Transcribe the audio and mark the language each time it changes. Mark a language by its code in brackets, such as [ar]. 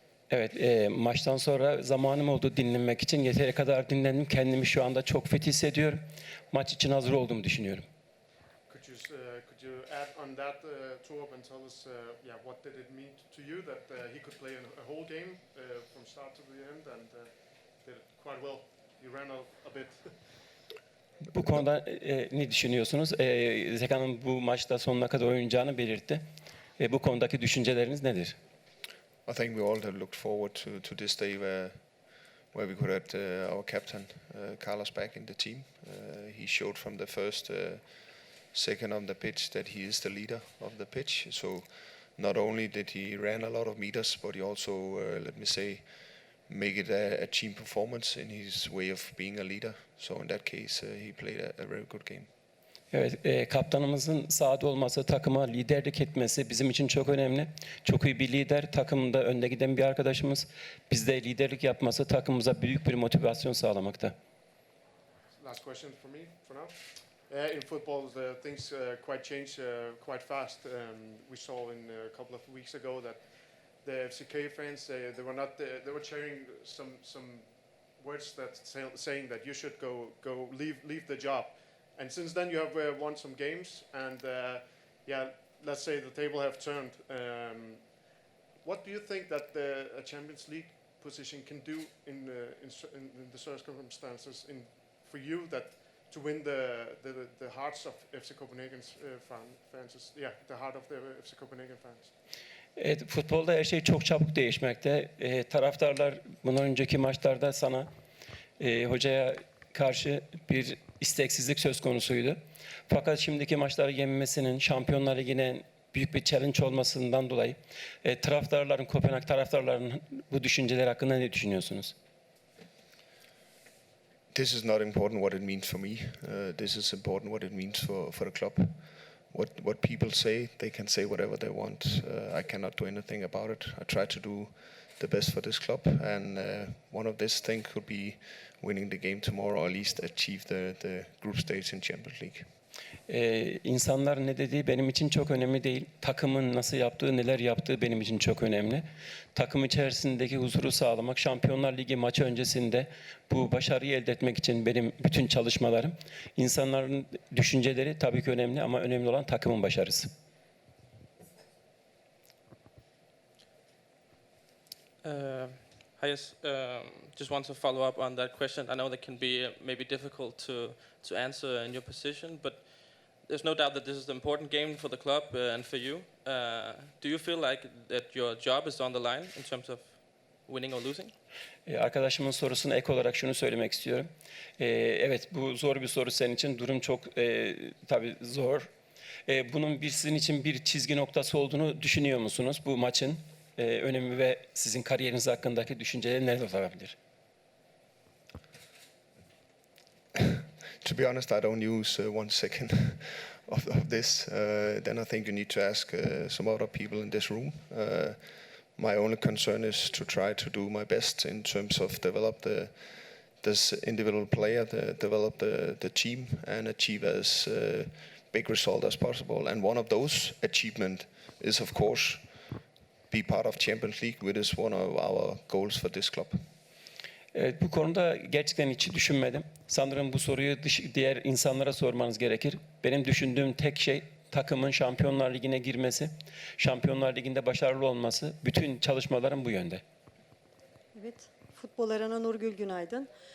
[tr] Evet, maçtan sonra zamanım oldu dinlenmek için. Yeteri kadar dinlendim. Kendimi şu anda çok fit hissediyorum. Maç için hazır olduğumu düşünüyorum. [en] Could you add on that Torb and tell us what did it mean to you that he could play a whole game from start to the end and did it quite well? You ran a bit. [tr] Bu konuda ne düşünüyorsunuz? Zekan'ın bu maçta sonuna kadar oynayacağını belirtti. Bu konudaki düşünceleriniz nedir? [en] I think we all have looked forward to this day where we could have our captain Carlos back in the team. He showed from the first second on the pitch that he is the leader of the pitch. So not only did he ran a lot of meters, but he also make it a team performance in his way of being a leader. So in that case, he played a very good game. [tr] Evet, kaptanımızın sahada olması, takıma liderlik etmesi bizim için çok önemli. Çok iyi bir lider, takımda önde giden bir arkadaşımız. Bizde liderlik yapması takımımıza büyük bir motivasyon sağlamakta. [en] Last question for me for now. In football, things quite change quite fast. We saw in a couple of weeks ago that the FCK fans they were cheering some words that saying that you should go leave the job. And since then you have won some games and let's say the table have turned. What do you think that a Champions League position can do in the circumstances for you that to win the hearts of FC Copenhagen's fans? Yeah, the heart of the FC Copenhagen fans. [tr] Evet, futbolda her şey çok çabuk değişmekte. Taraftarlar bundan önceki maçlarda sana hocaya karşı bir isteksizlik söz konusuydu. Fakat şimdiki maçları yenmesinin, Şampiyonlar Ligi'ne büyük bir challenge olmasından dolayı Kopenhag taraftarlarının bu düşünceler hakkında ne düşünüyorsunuz? [en] This is not important what it means for me. This is important what it means for the club. What people say, they can say whatever they want. I cannot do anything about it. I try to do the best for this club, and one of this things could be winning the game tomorrow, or at least achieve the group stage in Champions League. [tr] İnsanların ne dediği benim için çok önemli değil. Takımın nasıl yaptığı, neler yaptığı benim için çok önemli. Takım içerisindeki huzuru sağlamak, Şampiyonlar Ligi maçı öncesinde bu başarıyı elde etmek için benim bütün çalışmalarım. İnsanların düşünceleri tabii ki önemli ama önemli olan takımın başarısı. [en] Yes, just want to follow up on that question. I know that can be maybe difficult to answer in your position, but there's no doubt that this is an important game for the club and for you. Do you feel like that your job is on the line in terms of winning or losing? [tr] Arkadaşımın sorusuna ek olarak şunu söylemek istiyorum. Evet, bu zor bir soru senin için. Durum çok tabii zor. Bunun sizin için bir çizgi noktası olduğunu düşünüyor musunuz bu maçın? önemi ve sizin kariyeriniz hakkındaki düşünceleri neler olabilir? [en] To be honest, I don't use 1 second of this. Then I think you need to ask some other people in this room. My only concern is to try to do my best in terms of develop this individual player, develop the team, and achieve as big result as possible. And one of those achievement is, of course, be part of Champions League, which is one of our goals for this club. [tr] Evet, bu konuda gerçekten hiç düşünmedim. Sanırım bu soruyu diğer insanlara sormanız gerekir. Benim düşündüğüm tek şey takımın Şampiyonlar Ligi'ne girmesi, Şampiyonlar Ligi'nde başarılı olması. Bütün çalışmalarım bu yönde. Evet, futbol arena Nurgül günaydın.